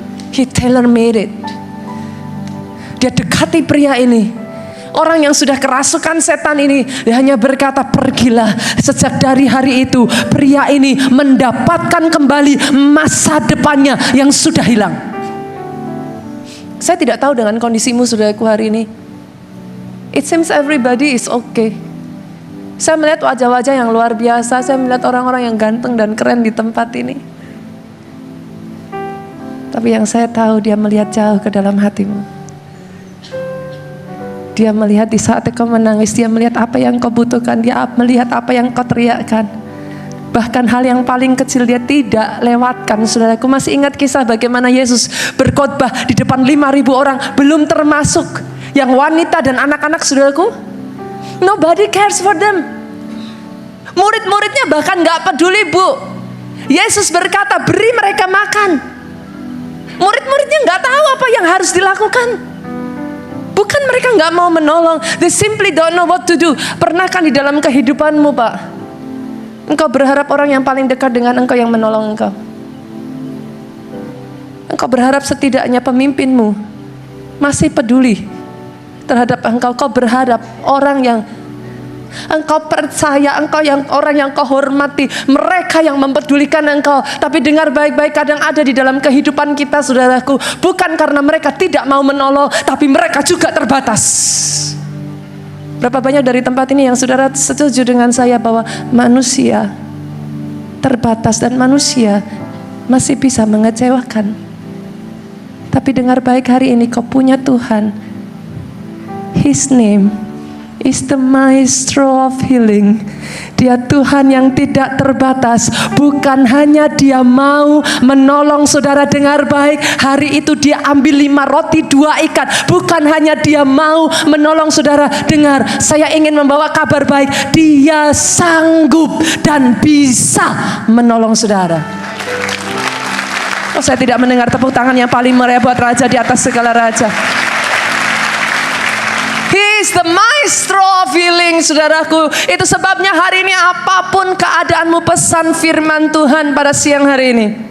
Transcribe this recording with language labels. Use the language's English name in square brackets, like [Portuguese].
[English] He tailor made it. [Indonesian] Dia dekati pria ini, orang yang sudah kerasukan setan ini. Dia hanya berkata, pergilah. Sejak dari hari itu pria ini mendapatkan kembali masa depannya yang sudah hilang. Saya tidak tahu dengan kondisimu, saudaraku, hari ini. [English] It seems everybody is okay. [Indonesian] Saya melihat wajah-wajah yang luar biasa. Saya melihat orang-orang yang ganteng dan keren di tempat ini. Tapi yang saya tahu, dia melihat jauh ke dalam hatimu. Dia melihat di saat kau menangis. Dia melihat apa yang kau butuhkan. Dia melihat apa yang kau teriakkan. Bahkan hal yang paling kecil dia tidak lewatkan. Saudaraku, masih ingat kisah bagaimana Yesus berkhotbah di depan 5.000 orang, belum termasuk yang wanita dan anak-anak, saudaraku. [English] Nobody cares for them. [Indonesian] Murid-muridnya bahkan gak peduli, Bu. Yesus berkata, beri mereka makan. Murid-muridnya gak tahu apa yang harus dilakukan. Bukan mereka gak mau menolong, [English] they simply don't know what to do. [Indonesian] Pernah kan di dalam kehidupanmu, Pak, engkau berharap orang yang paling dekat dengan engkau yang menolong engkau? Engkau berharap setidaknya pemimpinmu masih peduli terhadap engkau. Kau berharap orang yang engkau percaya, orang yang kau hormati, mereka yang mempedulikan engkau. Tapi dengar baik-baik, kadang ada di dalam kehidupan kita, saudaraku, bukan karena mereka tidak mau menolong, tapi mereka juga terbatas. Berapa banyak dari tempat ini yang saudara setuju dengan saya bahwa manusia terbatas dan manusia masih bisa mengecewakan. Tapi dengar baik, hari ini kau punya Tuhan. [English] His name is the maestro of healing. [Indonesian] Dia Tuhan yang tidak terbatas. Bukan hanya dia mau menolong saudara, dengar baik, hari itu dia ambil 5 roti 2 ikan. Bukan hanya dia mau menolong saudara, dengar, saya ingin membawa kabar baik. Dia sanggup dan bisa menolong saudara. Oh, saya tidak mendengar tepuk tangan yang paling meriah buat Raja di atas segala raja. [English] He is the maestro of healing, saudaraku. [Indonesian] Itu sebabnya hari ini apapun keadaanmu, pesan firman Tuhan pada siang hari ini.